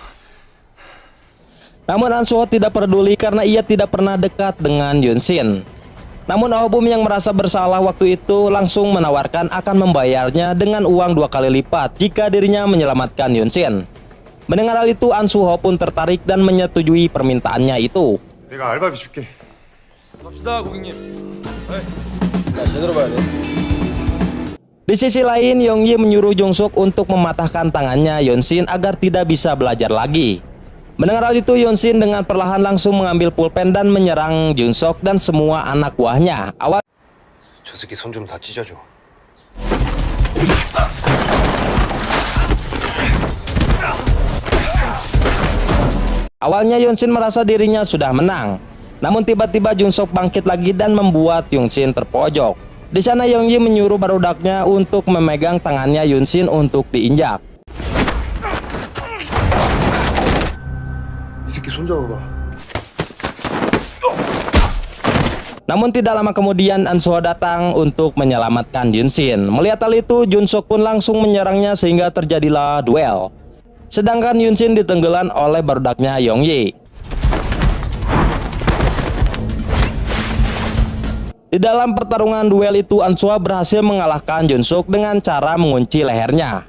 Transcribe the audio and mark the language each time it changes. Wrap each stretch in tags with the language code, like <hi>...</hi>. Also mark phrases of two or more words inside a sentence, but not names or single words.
<id>Namun An Suho tidak peduli karena ia tidak pernah dekat dengan Yunsin. Namun Oh Bum yang merasa bersalah waktu itu langsung menawarkan akan membayarnya dengan uang 2 kali lipat jika dirinya menyelamatkan Yunsin. Mendengar hal itu, An Suho pun tertarik dan menyetujui permintaannya itu.</id> <ko>내가 알바비 줄게. 갑시다, 고객님. 야, 제대로 봐야 돼.</ko> <id>Di sisi lain, Yongyi menyuruh Junsuk untuk mematahkan tangannya Yunsin agar tidak bisa belajar lagi. Mendengar hal itu, Yunsin dengan perlahan langsung mengambil pulpen dan menyerang Junsuk dan semua anak buahnya.</id> <ko>저 새끼 손 좀 다 찢어줘.</ko> <id>Awalnya Yunsin merasa dirinya sudah menang. Namun tiba-tiba Junsuk bangkit lagi dan membuat Yunsin terpojok. Di sana Yongyi menyuruh barudaknya untuk memegang tangannya Yunsin untuk diinjak.</id> <ko>이 새끼 손 잡아봐.</ko> <id>Namun tidak lama kemudian An Suho datang untuk menyelamatkan Yunsin. Melihat hal itu, Junsuk pun langsung menyerangnya sehingga terjadilah duel. Sedangkan Yunsin ditenggelam oleh barudaknya Yongyi. Di dalam pertarungan duel itu, An Suho berhasil mengalahkan Junsuk dengan cara mengunci lehernya.</id>